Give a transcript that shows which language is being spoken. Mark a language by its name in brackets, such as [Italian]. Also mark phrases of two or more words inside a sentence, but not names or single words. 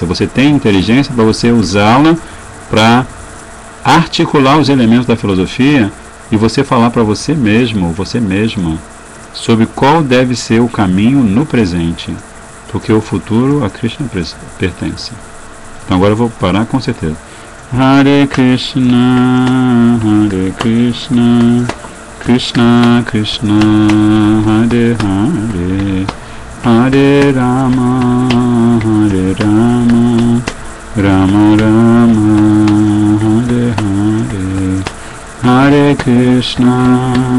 [Portuguese] Você tem inteligência para você usá-la para articular os elementos da filosofia e você falar para você mesmo, você mesma, sobre qual deve ser o caminho no presente. Porque o futuro a Krishna pertence. Então agora eu vou parar com certeza. [Sanskrit] Hare Krishna, Krishna Krishna, Hare Hare, Hare Rama, Rama Rama, Hare Hare, Hare Krishna,